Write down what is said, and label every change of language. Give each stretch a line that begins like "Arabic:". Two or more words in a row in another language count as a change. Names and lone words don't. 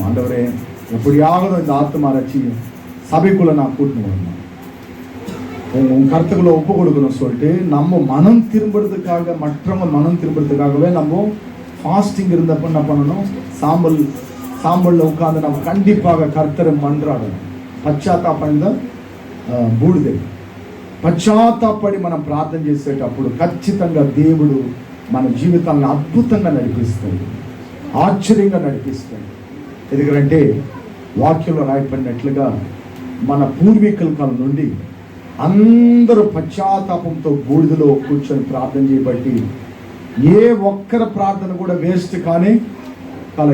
Tamil: ஆண்டவரே எப்படியாவது இந்த ஆத்மா ரட்சி சபைக்குள்ள நான் கூட்டின்னு வரணும், உன் கருத்துக்குள்ள ஒப்பு கொடுக்கணும் சொல்லிட்டு நம்ம மனம் திரும்புறதுக்காக, மற்றவங்க மனம் திரும்புறதுக்காகவே நம்ம ஃபாஸ்டிங் இருந்தப்ப என்ன பண்ணணும், சாம்பல்ல உட்கார்ந்து நம்ம கண்டிப்பாக கர்த்தரை மன்றாடணும்.
Telugu: పశ్చాత్తాపంగా బూడిద పశ్చాత్తాపడి మనం ప్రార్థన చేసేటప్పుడు ఖచ్చితంగా దేవుడు మన జీవితాన్ని అద్భుతంగా నడిపిస్తాడు, ఆశ్చర్యంగా నడిపిస్తాడు. ఎందుకంటే వాక్యంలో రాయబడినట్లుగా మన పూర్వీకుల కాలం నుండి అందరూ పశ్చాత్తాపంతో బూడిదలో కూర్చొని ప్రార్థన చేయబట్టి ఏ ఒక్కరి ప్రార్థన కూడా వేస్ట్ కానీ కాదు.